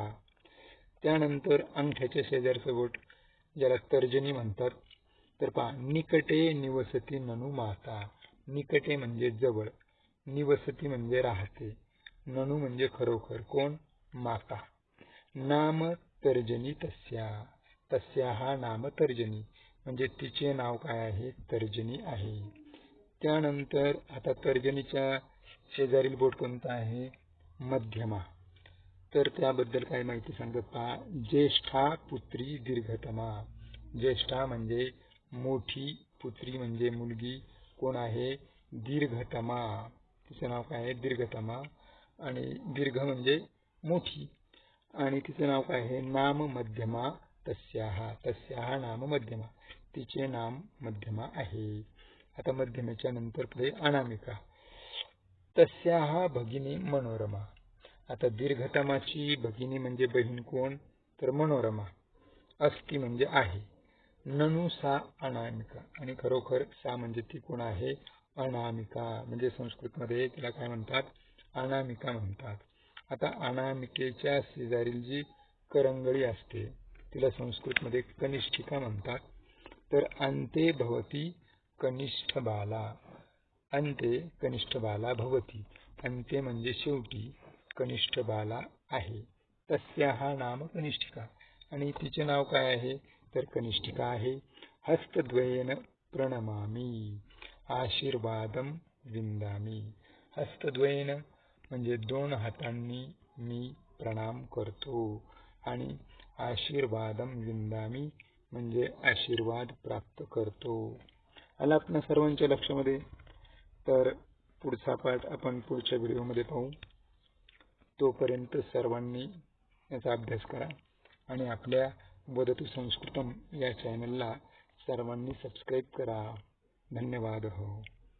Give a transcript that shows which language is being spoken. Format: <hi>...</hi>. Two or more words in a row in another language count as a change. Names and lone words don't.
<mr>त्यानंतर अंगठ्याच्या शेजारचं बोट ज्याला तर्जनी म्हणतात, तर पहा,</mr> <sa>निकटे निवसती ननु माता,</sa> <mr>निकटे म्हणजे जवळ, निवसती म्हणजे राहते, ननु म्हणजे खरोखर, कोण, माता।</mr> <sa>नाम तर्जनी तस्या, तस्याहा नाम तर्जनी</sa> <mr>म्हणजे तिचे नाव काय आहे, तर्जनी आहे। त्यानंतर आता तर्जनीच्या शेजारील बोट कोणता आहे, मध्यमा, तर त्याबद्दल काय माहिती सांगत पहा,</mr> <sa>ज्येष्ठा पुत्री दीर्घतमा,</sa> <mr>ज्येष्ठा म्हणजे मोठी, पुत्री म्हणजे मुलगी, कोण आहे, दीर्घतमा, तिचे नाव काय आहे, दीर्घतमा, आणि दीर्घ म्हणजे मोठी, आणि तिचे नाव काय आहे,</mr> <sa>नाम मध्यमा तस्याहा, तस्याहा नाम मध्यमा,</sa> <mr>तिचे नाम मध्यमा आहे। आता मध्यमेच्या नंतर पुढे अनामिका,</mr> <sa>तस्याहा भगिनी मनोरमा,</sa> <mr>आता दीर्घतमाची भगिनी म्हणजे बहीण कोण, तर मनोरमा। अस्ति म्हणजे आहे,</mr> <sa>ननु सा अनामिका,</sa> <mr>आणि खरोखर सा म्हणजे ती कोण आहे, अनामिका, म्हणजे संस्कृतमध्ये तिला काय म्हणतात, अनामिका म्हणतात। आता अनामिकेच्या शेजारील जी करंगळी असते तिला संस्कृतमध्ये कनिष्ठिका म्हणतात। तर</mr> <sa>अन्ते भवती कनिष्ठ बाला, अन्ते कनिष्ठ बाला भवती,</sa> <mr>अन्ते म्हणजे शेवटी, कनिष्ठ बाला आहे।</mr> <sa>तस्याहा नाम कनिष्ठिका,</sa> <mr>आणि तिचे नाव काय आहे, तर कनिष्ठिका आहे।</mr> <sa>हस्तद्वयेन प्रणमामि, आशीर्वादम विंदामि,</sa> <mr>हस्तद्वयेन म्हणजे 2 हातांनी मी प्रणाम करतो, आणि</mr> <sa>आशीर्वादम विंदामि</sa> <mr>म्हणजे आशीर्वाद प्राप्त करतो। आला आपल्या सर्वांच्या लक्षामध्ये, तर पुढचा पाठ आपण पुढच्या व्हिडिओमध्ये पाहू। तोपर्यंत सर्वांनी याचा अभ्यास करा आणि आपल्या वदतु संस्कृतम या चॅनलला सर्वांनी सबस्क्राईब करा. धन्यवाद.</mr>